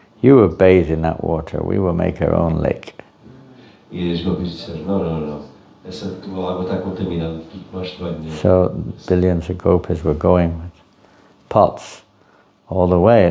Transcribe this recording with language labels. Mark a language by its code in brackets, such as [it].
[en] You will bathe in that water, we will make our own lake. [pt] E as gopis disseram, não. Essa tua água está contaminada, tu tomaste banho nela. [en] So billions of gopis were going with pots all the way.